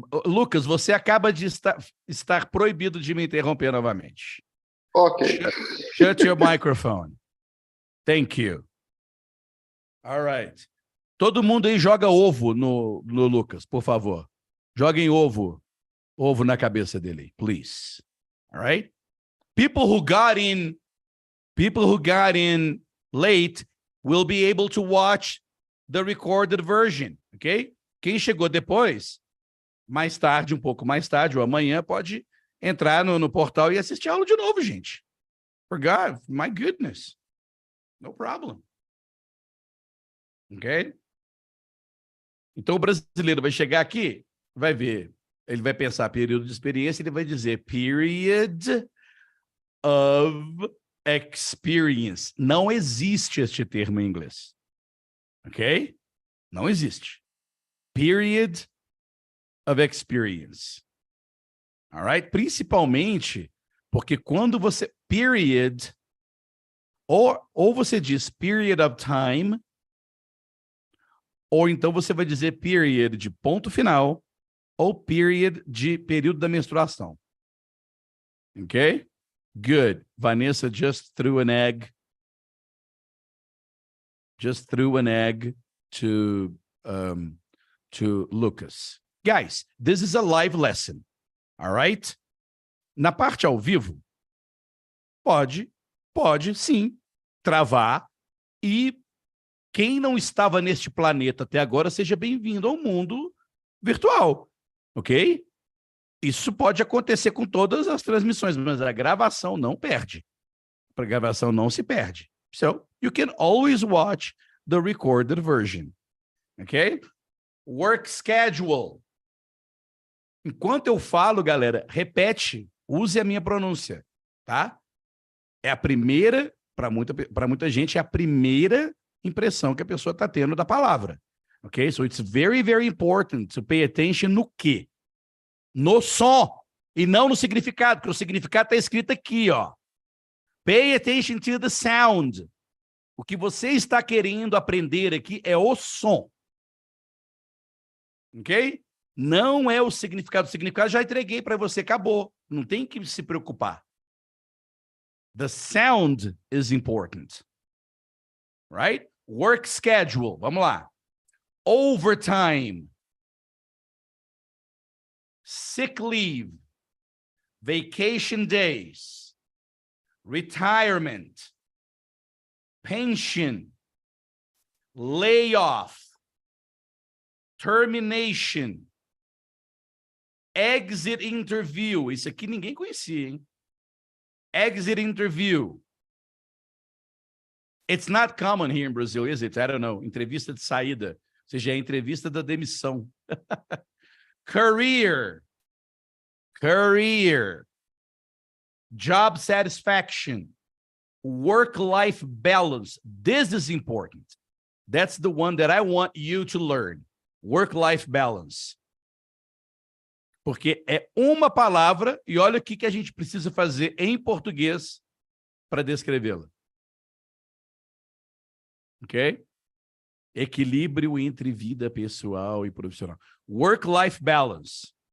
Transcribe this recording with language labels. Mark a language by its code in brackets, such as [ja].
[pt] Lucas, você acaba de estar proibido de me interromper novamente. Ok. [en] Shut your microphone. Thank you. All right. [pt] Todo mundo aí joga ovo no Lucas, por favor. Joguem ovo na cabeça dele, [en] please. All right? People who got in late will be able to watch the recorded version, okay? [pt] Quem chegou depois, mais tarde, um pouco mais tarde, ou amanhã, pode entrar no portal e assistir a aula de novo, gente. [en] For God, my goodness. No problem. Ok? [pt] Então, o brasileiro vai chegar aqui, vai ver, ele vai pensar período de experiência, ele vai dizer [en] period of experience. [pt] Não existe este termo em inglês. Ok? Não existe. [en] Period of experience. All right? [pt] Principalmente porque quando você... Period, ou você diz [en] period of time, [pt] ou então você vai dizer period de ponto final, ou period de período da menstruação. [en] Ok? Good. Vanessa just threw an egg. Just threw an egg to Lucas. Guys, this is a live lesson. All right? [pt] Na parte ao vivo, pode sim travar, e quem não estava neste planeta até agora, seja bem-vindo ao mundo virtual, ok? Isso pode acontecer com todas as transmissões, mas a gravação não perde. A gravação não se perde. [en] So, you can always watch the recorded version, ok? Work schedule. [pt] Enquanto eu falo, galera, repete, use a minha pronúncia, tá? É a primeira, para muita gente, é a primeira impressão que a pessoa está tendo da palavra. Ok? [en] So it's very, very important to pay attention [pt] no quê? No som, e não no significado, porque o significado está escrito aqui, ó. [en] Pay attention to the sound. [pt] O que você está querendo aprender aqui é o som. Ok? Não é o significado. O significado já entreguei para você, acabou. Não tem que se preocupar. [en] The sound is important. Right? Work schedule. [pt] Vamos lá. [en] Overtime. Sick leave. Vacation days. Retirement. Pension. layoff, termination, exit interview. [pt] Isso aqui ninguém conhecia, hein? [en] Exit interview. It's not common here in Brazil, is it? I don't know. [pt] Entrevista de saída. Ou seja, é a entrevista da demissão. [en] Career. Career. Job satisfaction. Work-life balance. This is important. That's the one that I want you to learn. Work-life balance. [pt] Porque é uma palavra e olha o que a gente precisa fazer em português para descrevê-la. Ok? Equilíbrio entre vida pessoal e profissional. [en] Work-life balance.